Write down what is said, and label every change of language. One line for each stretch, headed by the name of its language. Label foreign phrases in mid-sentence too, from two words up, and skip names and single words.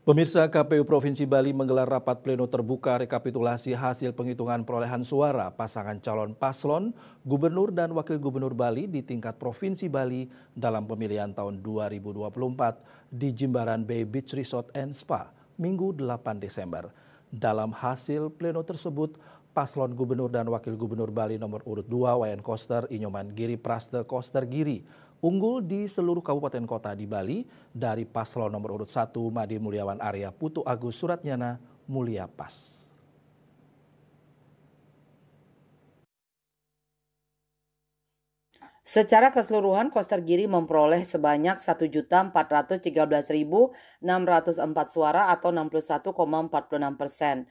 Indonesian: Pemirsa, KPU Provinsi Bali menggelar rapat pleno terbuka rekapitulasi hasil penghitungan perolehan suara pasangan calon paslon Gubernur dan Wakil Gubernur Bali di tingkat Provinsi Bali dalam pemilihan tahun 2024 di Jimbaran Bay Beach Resort and Spa, Minggu 8 Desember. Dalam hasil pleno tersebut, paslon Gubernur dan Wakil Gubernur Bali nomor urut 2 Wayan Koster Inyoman Giri Praste Koster Giri unggul di seluruh kabupaten kota di Bali dari paslon nomor urut 1 Madi Mulyawan Arya Putu Agus Suratnyana Mulia Pas. Secara keseluruhan, Koster Giri memperoleh sebanyak 1.413.604 suara atau 61,46%.